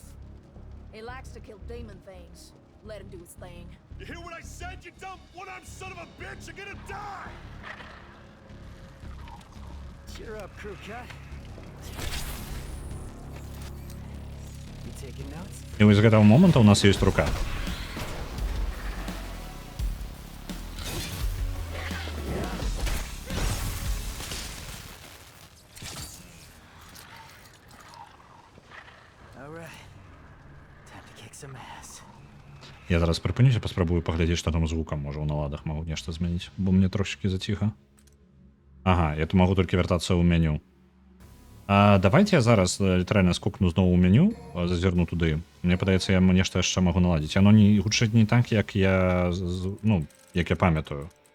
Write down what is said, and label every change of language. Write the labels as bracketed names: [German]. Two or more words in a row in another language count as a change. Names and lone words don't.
[English] He likes to kill demon things. Let him do his thing. You hear what I said, you dumb one-armed son of a bitch? You're gonna die! Cheer up, crew cut. You taking notes? [Belarusian] І ось з гэтага моманту у нас ёсць рука. [English] All right. Time to kick some ass. [Belarusian] Я зараз прыпынюся, паспрабую паглядзець, што там з гукам, можа, ў наладах магу нешта змяніць, бо мне трошечкі заціха. Ага, я тут магу толькі вяртацца ў меню. Давайте я зараз літаральна скукну зноў у меню, зазірну туды. Мне падаецца, я нешта яшчэ магу наладзіць. Яно не гучыць не так, як я, як я памятаю.